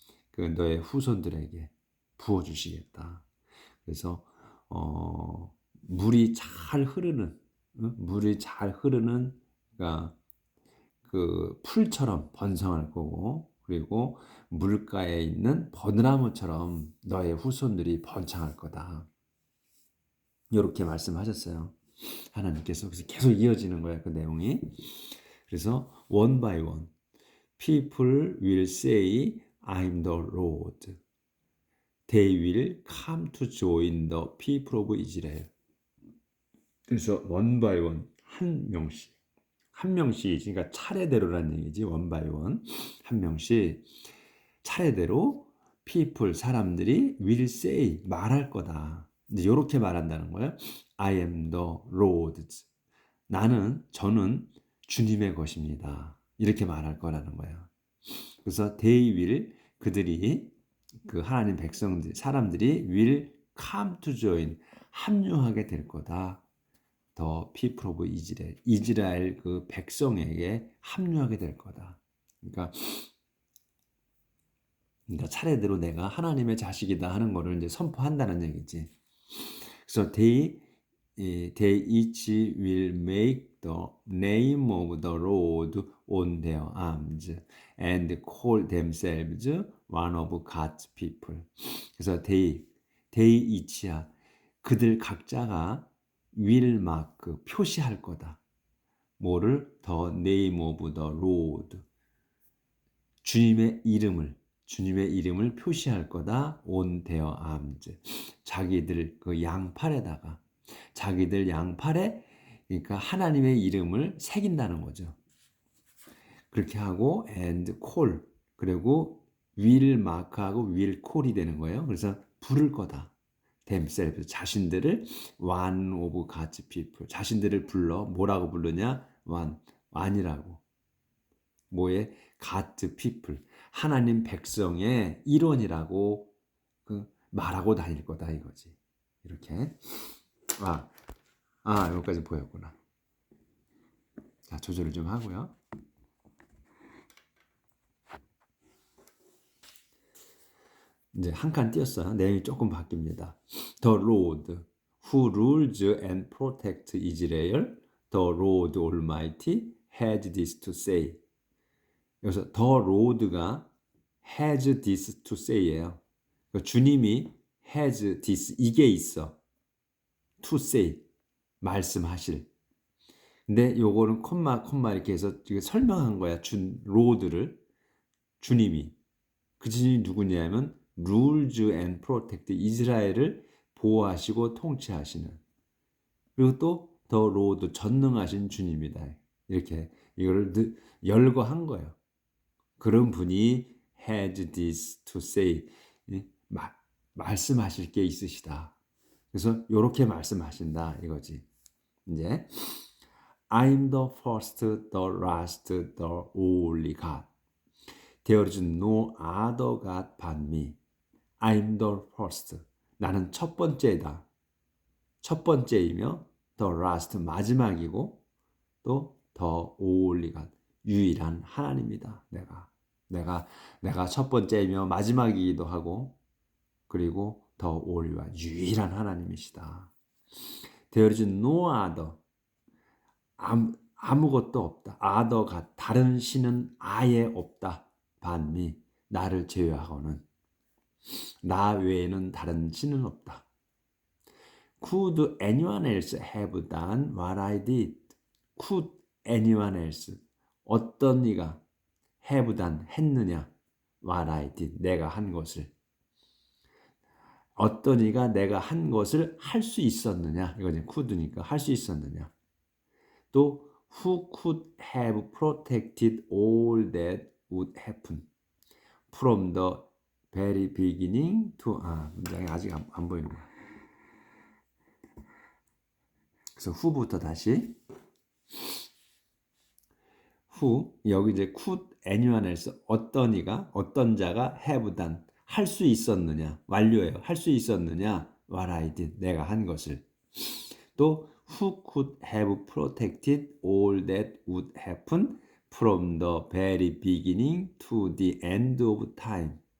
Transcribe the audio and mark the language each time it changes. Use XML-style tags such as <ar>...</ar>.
<ko>그 너의 후손들에게 부어 주시겠다. 그래서 물이 잘 흐르는, 물이 잘 흐르는, 그러니까 그 풀처럼 번성할 거고, 그리고 물가에 있는 버드나무처럼 너의 후손들이 번창할 거다. 이렇게 말씀하셨어요. 하나님께서. 그래서 계속 이어지는 거야, 그 내용이.</ko> <en>그래서 one by one people will say I'm the Lord. They will come to join the people of Israel.</en> <ko>그래서</ko> <en>one by one,</en> <ko>한 명씩, 그러니까 차례대로라는 얘기지.</ko> <en>one by one,</en> <ko>한 명씩 차례대로</ko> <en>people,</en> <ko>사람들이</ko> <en>will say,</en> <ko>말할 거다. 이제 이렇게 말한다는 거예요.</ko> <en>I am the Lord's.</en> <ko>저는 주님의 것입니다. 이렇게 말할 거라는 거예요. 그래서</ko> <en>they will,</en> <ko>그 하나님 백성들, 사람들이</ko> <en>will come to join,</en> <ko>합류하게 될 거다. 더</ko> <en>people of Israel,</en> <ko>이스라엘 그 백성에게 합류하게 될 거다. 그러니까 차례대로 내가 하나님의 자식이다 하는 거를 이제 선포한다는 얘기지.</ko> <en>그래서 they each will make the name of the Lord on their arms and call themselves one of God's people.</en> <ko>그래서</ko> <en>they each</en> <ko>야, 그들 각자가</ko> <en>will mark,</en> <ko>표시할 거다. 뭐를?</ko> <en>The name of the Lord,</en> <ko>주님의 이름을 표시할 거다.</ko> <en>on their arms,</en> <ko>자기들 그 양팔에다가, 자기들 양팔에, 그러니까 하나님의 이름을 새긴다는 거죠. 그렇게 하고</ko> <en>and call,</en> <ko>그리고</ko> <en>will mark</en> <ko>하고</ko> <en>will call</en> <ko>이 되는 거예요. 그래서 부를 거다.</ko> <en>themselves, 자신들을 one of God's people,</en> <ko>자신들을 불러. 뭐라고 부르냐? one이라고. 뭐에?</ko> <en>God's people,</en> <ko>하나님 백성의 일원이라고 말하고 다닐 거다 이거지. 이렇게. 여기까지 보였구나. 자, 조절을 좀 하고요. 이제 한 칸 띄었어요. 내용이 조금 바뀝니다.</ko> <en>The Lord who rules and protects Israel, the Lord Almighty has this to say.</en> <ko>여기서</ko> <en>The Lord</en> <ko>가</ko> <en>has this to say</en> <ko>예요. 그러니까 주님이</ko> <en>has this,</en> <ko>이게 있어.</ko> <en>to say,</en> <ko>말씀하실. 근데 요거는 콤마 이렇게 해서 설명한 거야. 로드를, 주님이. 그 주님이 누구냐면</ko> <en>rules and protect,</en> <ko>이스라엘을 보호하시고 통치하시는. 그리고 또 더 로드, 전능하신 주님이다. 이렇게 이거를 열거한 거예요. 그런 분이</ko> <en>has this to say,</en> <ko>말씀하실 게 있으시다. 그래서 이렇게 말씀하신다 이거지.</ko> <en>이제 I'm the first, the last, the only God. There is no other God but me.</en> <ko>I'm the first. 나는 첫 번째다. 첫 번째이며</ko> <en>the last,</en> <ko>마지막이고, 또</ko> <en>the only God,</en> <ko>유일한 하나님이다. 내가 첫 번째이며 마지막이기도 하고, 그리고</ko> <en>the only one,</en> <ko>유일한 하나님이시다.</ko> <en>There is no other.</en> <ko>아무것도 없다.</ko> <en>other God,</en> <ko>다른 신은 아예 없다.</ko> <en>but me,</en> <ko>나를 제외하고는. 나 외에는 다른 신은 없다.</ko> <en>Could anyone else have done what I did? Could anyone else?</en> <ko>어떤 이가</ko> <en>have done</en> <ko>했느냐?</ko> <en>What I did.</en> <ko>내가 한 것을. 어떤 이가 내가 한 것을 할 수 있었느냐? 이거 이제 could니까 할 수 있었느냐?</ko> <en>또 who could have protected all that would happen from the very beginning to</en> <ko>문장이 아직 안 보이는 거야. 그래서 who부터 다시 who 여기 이제</ko> <en>could anyone else</en> <ko>어떤 이가 어떤 자가</ko> <en>have done</en> <ko>할 수 있었느냐 완료예요. 할 수 있었느냐</ko> <en>what I did</en> <ko>내가 한 것을 또</ko> <en>who could have protected all that would happen from the very beginning to the end of time</en>